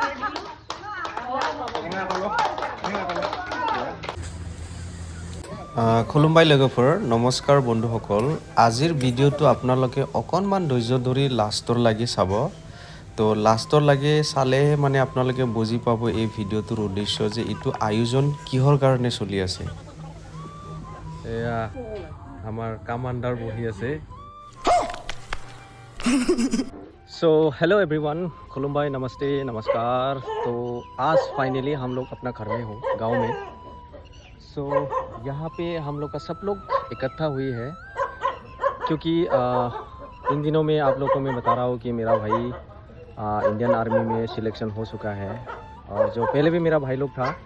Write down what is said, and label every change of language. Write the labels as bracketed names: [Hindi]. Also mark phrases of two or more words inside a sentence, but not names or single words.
[Assamese] খুলুমবাই লগৰবোৰ নমস্কাৰ বন্ধুসকল আজিৰ ভিডিঅ'টো আপোনালোকে অকণমান ধৈৰ্য ধৰি লাষ্টৰ লাগি চাব তো লাষ্টৰ লাগি চালেহে মানে আপোনালোকে বুজি পাব এই ভিডিঅ'টোৰ উদ্দেশ্য যে এইটো আয়োজন কিহৰ কাৰণে চলি আছে এয়া আমাৰ কামান্ডাৰ বহি আছে [English] so hello everyone [Hindi] खुलुमबाई नमस्ते नमस्कार तो आज फाइनली हम लोग अपना घर में हो गांव में सो यहाँ पे हम लोग का सब लोग इकट्ठा हुई है क्योंकि इन दिनों में आप लोगों को मैं बता रहा हूँ कि मेरा भाई इंडियन आर्मी में सिलेक्शन हो चुका है और जो पहले भी मेरा भाई लोग था